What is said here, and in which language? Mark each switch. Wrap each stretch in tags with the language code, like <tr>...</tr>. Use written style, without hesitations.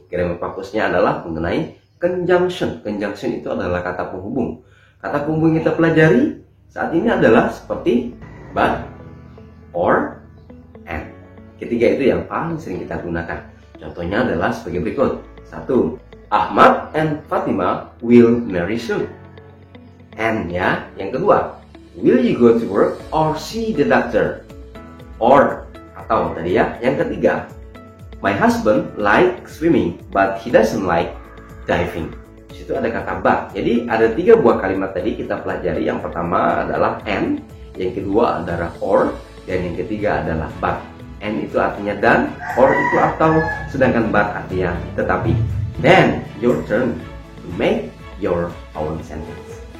<id>Grammar fokusnya adalah mengenai conjunction. Conjunction itu adalah kata penghubung. Kata penghubung yang kita pelajari saat ini adalah seperti but, or, and. Ketiga itu yang paling sering kita gunakan. Contohnya adalah sebagai berikut. 1.</id> <en>Ahmad and Fatima will marry soon. And ya.</en> <id>Yang kedua,</id> <en>will you go to work or see the doctor?</en> <id>Or, atau tadi ya. Yang ketiga,</id> <en>my husband likes swimming but he doesn't like diving.</en> <id>Di situ ada kata but. Jadi ada 3 buah kalimat tadi kita pelajari. Yang pertama adalah and, yang kedua adalah or, dan yang ketiga adalah but. And itu artinya dan, or itu atau, sedangkan but artinya tetapi.</id> <en>Then your turn to make your own sentence.</en>